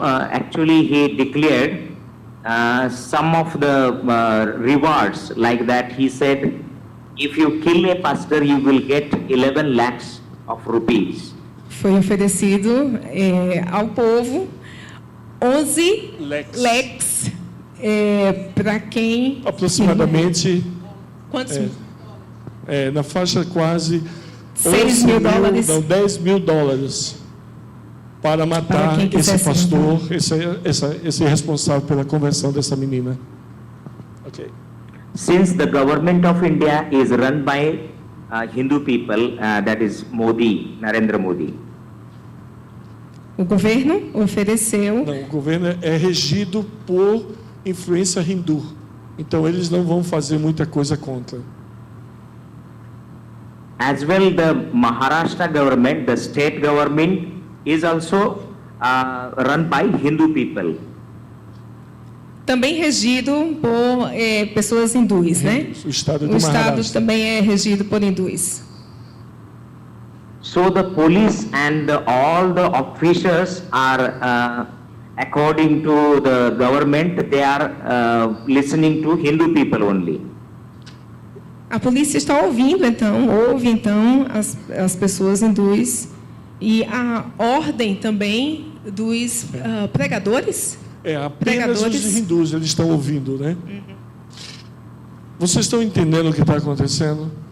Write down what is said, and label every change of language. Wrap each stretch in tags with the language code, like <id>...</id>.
<en>Actually he declared some of the rewards like that. He said, if you kill a pastor, you will get 11 lakhs of rupees.</en> <pt>Foi oferecido ao povo 11 leques para quem... Aproximadamente, Quantos? na faixa quase 6 mil dólares. Não, 10 mil dólares para matar esse pastor, esse responsável pela conversão dessa menina. Ok.</pt> <en>Since the government of India is run by Hindu people, that is Modi, Narendra Modi.</en> <pt>O governo ofereceu... Não, o governo é regido por influência hindu. Então eles não vão fazer muita coisa contra.</pt> <en>As well, the Maharashtra government, the state government, is also run by Hindu people.</en> <pt>Também regido por pessoas hindus, né? O estado de O estado Maharashtra. também é regido por hindus.</pt> <en>So the police and all the officers are, according to the government, they are listening to Hindu people only.</en> <pt>A polícia está ouve então as pessoas hindus e a ordem também dos pregadores. Apenas Pregadores. os hindus eles estão ouvindo, né? Vocês estão entendendo o que está acontecendo?</pt>